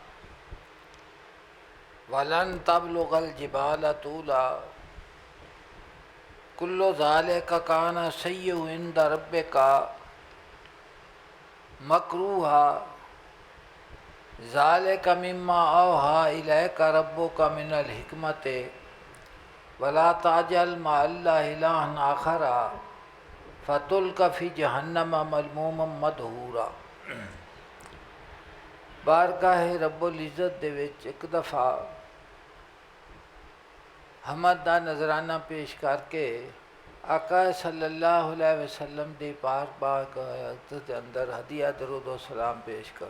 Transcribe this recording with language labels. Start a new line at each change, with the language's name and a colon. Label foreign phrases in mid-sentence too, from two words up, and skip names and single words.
Arabic: ولن تبلغ الجبال طولا كل ذلك كان سيئه عند ربك مكروها ذلك مما أوحى إليك ربك من الحكمة ولا تجعل مع الله إلها آخر فتلقى في جهنم مذموما مدحورا.
Punjabi: बारगाह
Arabic: رب العزة
Punjabi: दे विच एक दफ़ा हमद दा नजराना पेश करके आका
Arabic: صلى الله عليه وسلم
Punjabi: दे पाक के अंदर हदिया दरूद व सलाम पेश करो।